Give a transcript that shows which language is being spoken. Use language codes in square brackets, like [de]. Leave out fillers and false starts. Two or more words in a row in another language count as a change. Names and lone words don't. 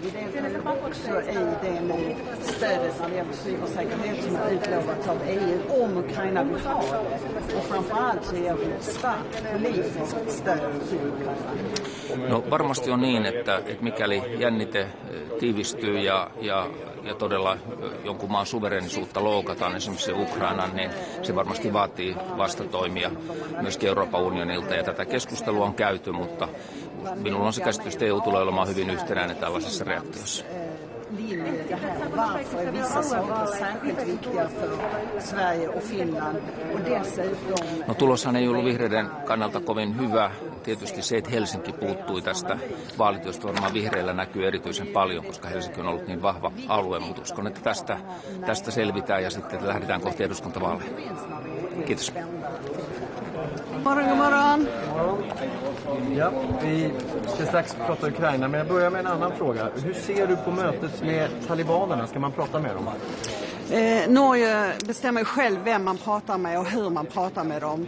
[fi] No varmasti on niin, että mikäli jännite tiivistyy ja todella jonkun maan suverenisuutta loukataan, esimerkiksi Ukrainan, niin se varmasti vaatii vastatoimia myöskin Euroopan unionilta. Ja tätä keskustelua on käyty, mutta minulla on se käsitys, että EU tulee olemaan hyvin yhtenäinen tällaisessa reaktiossa. [sv] linje här. Varför är vissa saker särskilt viktiga för Sverige och Finland? Och dessutom... [fi] No tuloshan ei ollut vihreiden kannalta kovin hyvä. Tietysti se, että Helsinki puuttui tästä vaalityöstä, varmaan vihreillä näkyy erityisen paljon, koska Helsinki on ollut niin vahva alue, mutta uskon, että tästä selvitään ja sitten lähdetään kohti eduskuntavaaleja. Kiitos. [sv] God morgon. Ja, vi ska strax prata Ukraina, men jag börjar med en annan fråga. Hur ser du på mötet med talibanerna? Ska man prata med dem? Norge bestämmer själv vem man pratar med och hur man pratar med dem.